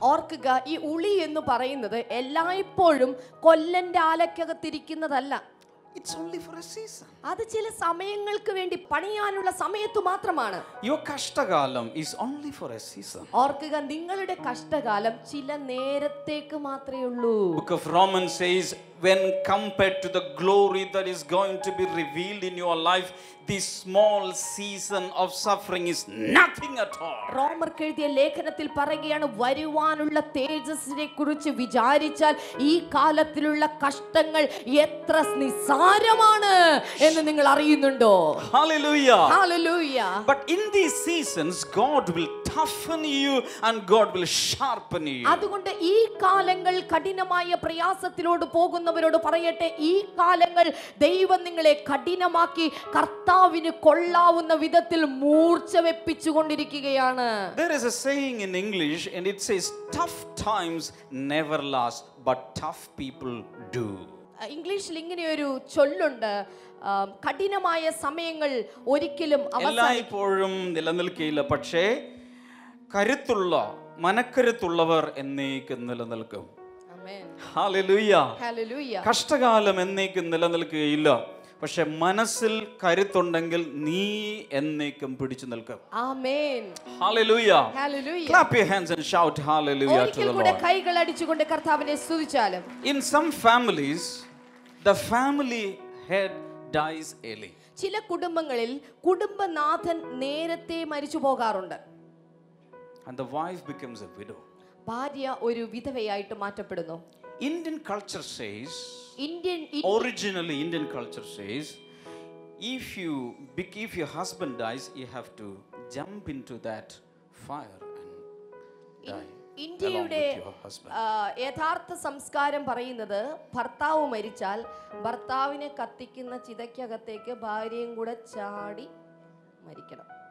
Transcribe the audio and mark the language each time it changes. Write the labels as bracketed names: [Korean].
[Malayalam] ഓർക്കുക, ഈ ഉളി എന്ന് പറയുന്നത് എല്ലായ്പ്പോഴും കൊല്ലന്റെ ആലക്കകത്തിരിക്കുന്നതല്ല. [English] It's only for a season. [Malayalam] അത് ചില സമയങ്ങൾക്ക് വേണ്ടി പണിയാനുള്ള സമയത്ത് മാത്രമാണ്. [English] Your കഷ്ടകാലം is only for a season. [Malayalam] ഓർക്കുക, നിങ്ങളുടെ കഷ്ടകാലം ചില നേരത്തേക്ക് മാത്രമേ ഉള്ളൂ. [English] Book of Romans says, when compared to the glory that is going to be revealed in your life, this small season of suffering is nothing at all. [Malayalam] റോമർക്ക് എഴുതിയ ലേഖനത്തിൽ പറയുകയാണ്, വരുവാനുള്ള തേജസ്സിനെ കുറിച്ച് വിചാരിച്ചാൽ ഈ കാലത്തിലുള്ള കഷ്ടങ്ങൾ എത്ര നിസ്സാരമാണ് എന്ന് നിങ്ങൾ അറിയുന്നുണ്ടോ? [English] Hallelujah. Hallelujah. But in these seasons, God will toughen you and God will sharpen you. [Malayalam] അതുകൊണ്ട് ഈ കാലങ്ങൾ കഠിനമായ പ്രയാസത്തിലോട് പോകുന്നവരോട് പറയട്ടെ, ഈ കാലങ്ങൾ ദൈവം നിങ്ങളെ കഠിനമാക്കി കർത്താവിന് കൊള്ളാവുന്ന വിധത്തിൽ മൂർച്ച വെപ്പിച്ചുകൊണ്ടിരിക്കുകയാണ്. [English] There is a saying in English and it says, tough times never last, but tough people do. [Malayalam] ഇംഗ്ലീഷിൽ ഇങ്ങനെ ഒരു ചൊല്ലുണ്ട്, കഠിനമായ സമയങ്ങൾ ഒരിക്കലും എല്ലായ്പ്പോഴും നിലനിൽക്കില്ല, പക്ഷേ കരുത്തുള്ള മനക്കരുത്തുള്ളവർ എന്നേക്കും നിലനിൽക്കും. ഹല്ലേലൂയ. കഷ്ടകാലം എന്നേക്കും നിലനിൽക്കുകയില്ല, പക്ഷെ മനസ്സിൽ കരുത്തുണ്ടെങ്കിൽ നീ എന്നേക്കും പിടിച്ചു നിൽക്കും. ആമേൻ. [English] Hallelujah. Clap your hands and shout hallelujah to the Lord. [Malayalam] കൈകൾ അടിച്ചുകൊണ്ട് കർത്താവിനെ സ്തുതിച്ചാലും. [English] In some families, the family head dies early. [Malayalam] ചില കുടുംബങ്ങളിൽ കുടുംബനാഥൻ നേരത്തെ മരിച്ചു പോകാറുണ്ട്. [English] And the wife becomes a widow. [Malayalam] ഭാര്യ ഒരു വിധവയായിട്ട് മാറ്റപ്പെടുന്നു. [English] Indian culture says, originally Indian culture says, if your husband dies, you have to jump into that fire and die. [Malayalam] ഇന്ത്യയുടെ യഥാർത്ഥ സംസ്കാരം പറയുന്നത്, ഭർത്താവ് മരിച്ചാൽ ഭർത്താവിനെ കത്തിക്കുന്ന ചിതയ്ക്കകത്തേക്ക് ഭാര്യയും കൂടെ ചാടി മരിക്കണം.